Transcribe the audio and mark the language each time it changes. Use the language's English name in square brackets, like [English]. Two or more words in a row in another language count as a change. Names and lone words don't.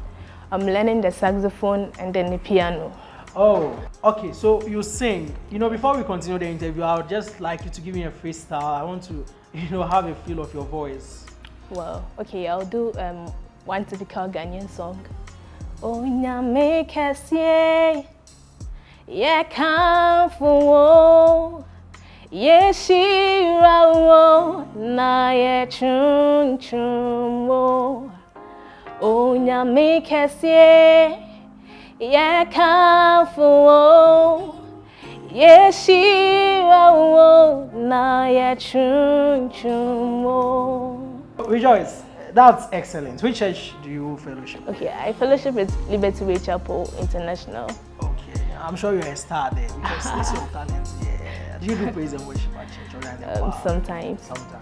[English] I'm learning the saxophone and then the piano. Oh, okay. So you sing. Before we continue the interview, I would just like you to give me a freestyle. I want to, have a feel of your voice. Well, okay, I'll do one typical Ghanaian song. [Akan] Oh, nyame kesye, ye kamfu, ye shirawo, na ye chun chun. Oh, nyame kesye, ye kamfu, ye shirawo, na ye chun chun. [English] Rejoice. That's excellent. Which church do you fellowship? Okay, I fellowship with Liberty Way Chapel International. Okay, I'm sure you're a star there because it's your talent. Yeah. Do you do praise and worship at church?